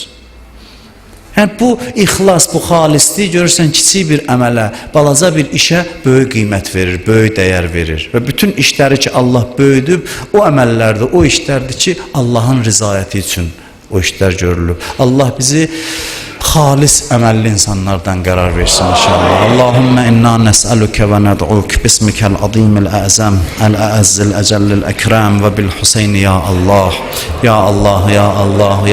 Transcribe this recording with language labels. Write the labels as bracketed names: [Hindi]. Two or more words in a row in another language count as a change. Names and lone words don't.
[Azerbaijani] Yəni, bu ixlas, bu xalislik görürsən, kiçik bir əmələ, balaca bir işə böyük qiymət verir, böyük dəyər verir. Və bütün işləri ki, Allah böyüdüb, o əməllərdə, o işlərdir ki, Allahın rızayəti üçün o işlər görülür. Allah bizi xalis əməlli insanlardan qərar versin inşallah. [Arabic] اللهم إنا نسألك وندعوك باسمك العظيم الأعظم الأعز الأجل الأكرم وبالحسين يا الله. يا الله، يا الله، يا